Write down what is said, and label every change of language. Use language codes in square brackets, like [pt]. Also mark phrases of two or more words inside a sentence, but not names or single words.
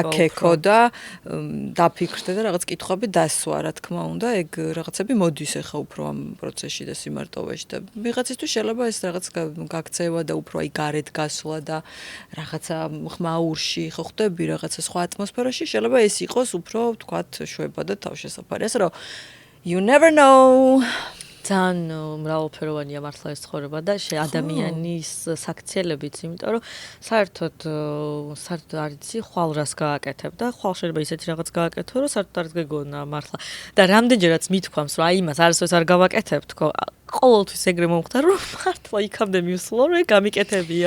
[ka] გაკეკო და დაფიქრდე და რაღაც კითხვები დასვა რა თქმა უნდა ეგ რაღაცები მოდის ხა უფრო ამ პროცესში და სიმარტოვეში და ვიღაცისთვის შეიძლება ეს რაღაც გაქცევა და უფრო აი გარეთ გასვლა და რაღაცა ხმაურში ხო ხდები რაღაცა სხვა ატმოსფეროში შეიძლება ეს იყოს უფრო ვთქვათ შვება და თავშესაფარი ასე რომ [en] You never know. [ka] ძალიან მრავალფეროვანია მართლა ეს ცხოვრება და ადამიანის საქციელებიც, იმიტომ რომ საერთოდ არიცი ხვალ რას გააკეთებ და ხვალ შეიძლება ისეთი რაღაც გააკეთო, რომ საერთოდ არ გეგონა მართლა. და რამდენჯერაც მithქვამს, რომ აი იმას არასდროს არ გავაკეთებ, თქო, ყოველთვის ეგრე მომხდარ, რომ მართლა იქამდე მივსულო, რომ გამიკეთებია.